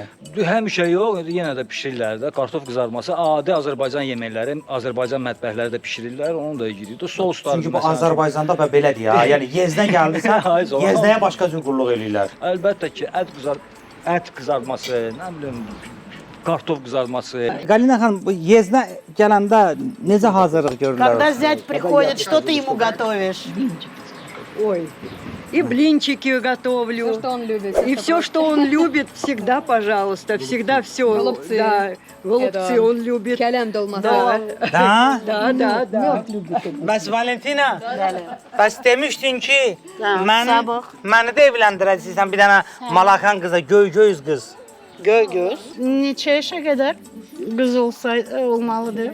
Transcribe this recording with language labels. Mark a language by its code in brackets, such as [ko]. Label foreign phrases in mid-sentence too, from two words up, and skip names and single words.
[az] Həmişə yox, yenə də bişirirlər də. Kartof qızarması adi Azərbaycan yeməkləri, Azərbaycan mətbəxləri də bişirirlər, onu da yeyirik. Soslar. Çünki bu Azərbaycanda belədir ya. Yəni yeznə gəldisə, Ay, sağ ol. yeznəyə başqa cür qulluq eləyirlər. Əlbəttə ki, ət qızartması, nə bilim, kartof qızartması. Qalina xanım, bu yeznə gələndə necə hazırlıq görürlər? [ru] Когда зять приходит, что ты ему готовишь? Ой, и блинчики готовлю. Что он любит? И все, что он любит, всегда, пожалуйста, всегда все. Голубцы. Да, голубцы Это он любит. [az] Kələm dolması. [ru] Да, Da? да. [az] Bəs Valentina, bəs demişdin ki, sabah. məni də evləndirəcəksən bir dənə Malakan qıza, göy-göz qız. Göz. Neçə yaşa qədər qız olmalıdır?